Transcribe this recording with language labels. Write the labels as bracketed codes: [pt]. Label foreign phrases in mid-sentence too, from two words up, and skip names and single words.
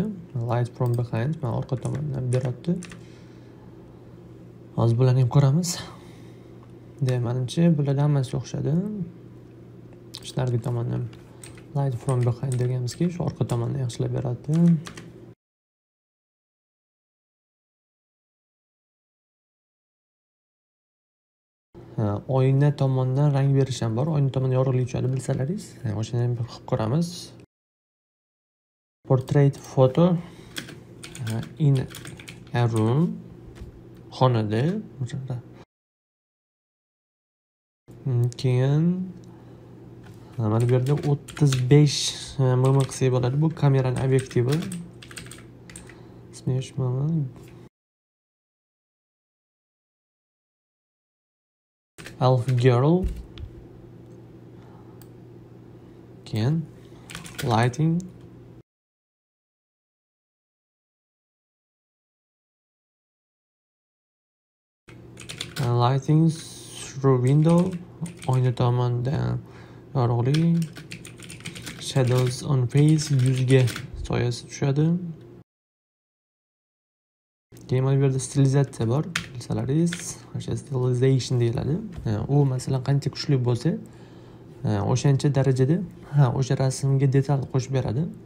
[en] Light from behind, [uz] mana orqa tomondan beryapti. Hozir bularni ham ko'ramiz. Menimcha bular hammasi o'xshadi. Narigi tomondan [en] light from behind [uz] deganmizki, shu orqa tomonni yaxshilab beradi. Oyna tomondan rang berish ham bor. Oyna tomon yorug'lik tushadi bilsalaringiz. O'shani ham bir qilib ko'ramiz. [en] Portrait photo in a room. [uz] Xonada. Keyin mana bu yerda 35 mm qilsak bo'ladi. Bu kameraning obyektivi. Smesh mana. [en] Elf girl. [uz] Keyin lighting. [en] Lighting through window. [uz] Oyna tomondan yorug'lik. [en] Shadows on face, [uz] yuzga soyasi tushadi. Keyin mana bu yerda stilizatsiya bor, bilsalaringiz, o'sha stilization deyiladi. U masalan qancha kuchli bo'lsa, o'shancha darajada o'sha rasmga detal qo'shib beradi.